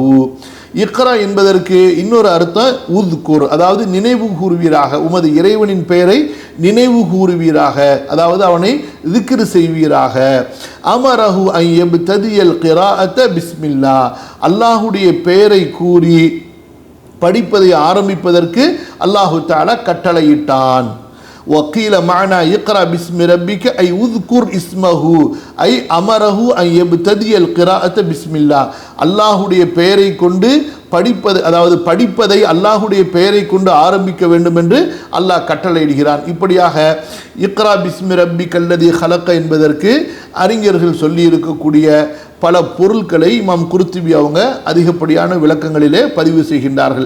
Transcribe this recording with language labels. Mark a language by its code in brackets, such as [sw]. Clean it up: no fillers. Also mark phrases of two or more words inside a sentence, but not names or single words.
[ta] இக்ரா என்பதற்கு இன்னொரு அர்த்தம் உத்குர், அதாவது நினைவு கூறுவீராக, உமது இறைவனின் பெயரை நினைவு கூறுவீராக, அதாவது அவனை திக்ர் செய்வீராக. [ar] أمره أي يبتدئ القراءة بسم الله, [ta] அல்லாஹ்வுடைய பெயரை கூறி படிப்பதை ஆரம்பிப்பதற்கு அல்லாஹு தஆலா கட்டளையிட்டான். [ar] وقيل معنى يقرأ باسم ربك أي اذكر اسمه أي أمره أن يبتدي القراءة بسم الله, [ta] அல்லாஹ்வுடைய பெயரை கொண்டு படிப்பது, அதாவது படிப்பதை அல்லாஹ்வுடைய பெயரை கொண்டு ஆரம்பிக்க வேண்டும் என்று அல்லாஹ் கட்டளையிடுகிறான். இப்படியாக [ar] اقرأ باسم ربك الذي خلق [ta] என்பதற்கு அறிஞர்கள் சொல்லி இருக்கக்கூடிய பல பொருட்களை இமாம் குர்துபி அவங்க அதிகப்படியான விளக்கங்களிலே பதிவு செய்கின்றார்கள்.